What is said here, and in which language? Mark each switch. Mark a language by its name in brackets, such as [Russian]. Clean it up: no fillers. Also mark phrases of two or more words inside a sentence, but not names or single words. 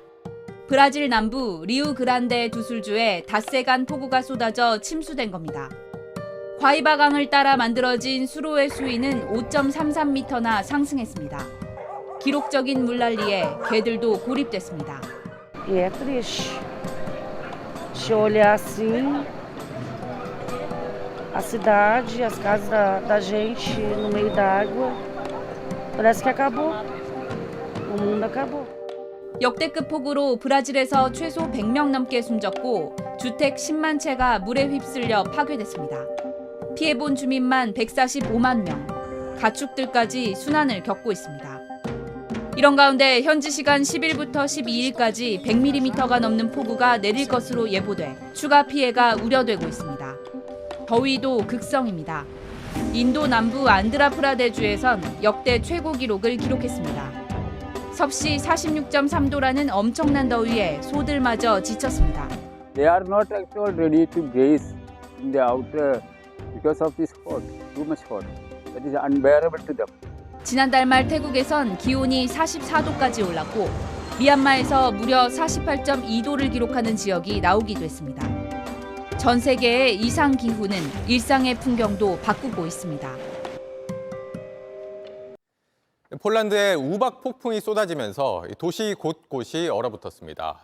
[Korean] 브라질 남부 리우그란데 두술주에 닷새간 폭우가 쏟아져 침수된 겁니다. 과이바강을 따라 만들어진 수로의 수위는 5.33m나 상승했습니다. 기록적인 물난리에 개들도 고립됐습니다. [Portuguese] É triste. Se eu olhar assim, a cidade, as casas da gente no meio d'água, parece que acabou. O mundo acabou. [Korean] 역대급 폭우로 브라질에서 최소 100명 넘게 숨졌고 주택 10만 채가 물에 휩쓸려 파괴됐습니다. 피해본 주민만 145만 명, 가축들까지 순환을 겪고 있습니다. 이런 가운데 현지 시간 10일부터 12일까지 100mm가 넘는 폭우가 내릴 것으로 예보돼 추가 피해가 우려되고 있습니다. 더위도 극성입니다. 인도 남부 안드라프라데주에선 역대 최고 기록을 기록했습니다. 섭씨 46.3도라는 엄청난 더위에 소들마저 지쳤습니다. [English] They are not at all ready to gaze in the outer because of this hot, too much hot. That is unbearable to them. [Korean] 지난달 말 태국에선 기온이 44도까지 올랐고 미얀마에서 무려 48.2도를 기록하는 지역이 나오기도 했습니다. 전 세계의 이상 기후는 일상의 풍경도 바꾸고 있습니다. 폴란드에 우박 폭풍이 쏟아지면서 도시 곳곳이 얼어붙었습니다.